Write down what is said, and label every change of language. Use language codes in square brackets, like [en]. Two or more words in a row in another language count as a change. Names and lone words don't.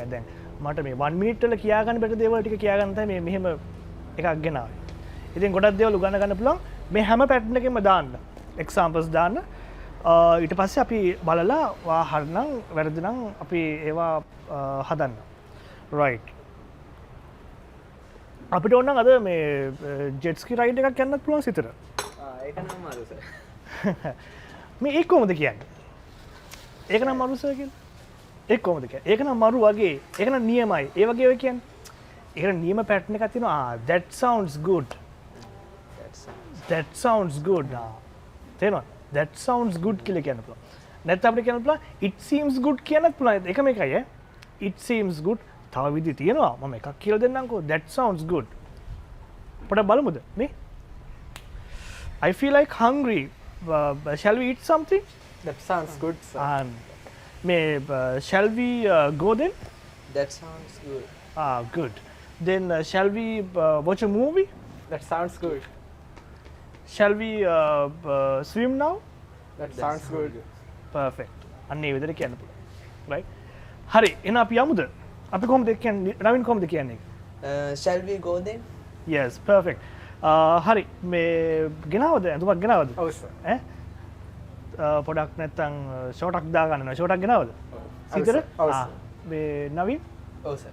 [si] දැන් මට මේ 1 minute වල කියා ගන්න බැරි දේවල් ටික කියා ගන්න තමයි මේ මෙහෙම එකක් ගෙනාවේ. ඉතින් ගොඩක් දේවල් උගන්න ගන්න පුළුවන් මේ හැම pattern එකෙම දාන්න. examples දාන්න. ඊට පස්සේ අපි බලලා වා හරිනම් වැරදි නම් අපි ඒවා හදන්න. right. අපිට ඕන නම් අද මේ [en] jet ski ride [si] එකක් යන්නත් පුළුවන් සිතට. ඒක නම් අමාරු සර්. මේ ඒක කොහොමද කියන්නේ? ඒක නම් අමාරු සර් කියලා. ඒක කොහොමද කියන්නේ? ඒක නම් අමාරු වගේ. ඒක නම් නියමයි. ඒ වගේ ඔය කියන්නේ. ඒකට නියම pattern එකක් තියෙනවා. [en] That sounds good. That sounds good. තේරෙනවද? That sounds good [si] කියලා කියන්න පුළුවන්. නැත්නම් අපිට කියන්න පුළුවන් [en] it seems good [si] කියන්නත් පුළුවන්. එකම එකයි ඈ. [en] It seems good. [si] තව විදි තියෙනවා. මම එකක් කියලා දෙන්නම්කෝ. [en] That sounds good. [si] පොඩ්ඩක් බලමුද මේ? [en] I feel like hungry. Shall we eat something? That sounds good, sir. මේ shall we go then? That sounds good. Good. Then shall we watch a movie? That sounds good. Shall we swim now? That sounds good. Perfect. [si] අන්න ඒ විදිහට කියන්න පුළුවන්. right? හරි. එහෙනම් අපි යමුද? අපි කොහොමද කියන්නේ? නවීන් කොහොමද කියන්නේ? [en] Shall we go then? Yes, perfect. [si] හරි. මේ ගෙනාවද? අඳුමක් ගෙනාවද? ඔව් සර්. ඈ? පොඩක් නැත්තම් ෂෝට් එකක් දාගන්න ඕන. ෂෝට් එකක් ගෙනාවද? සීතල? ඔව් සර්. මේ නවීන්? ඔව් සර්.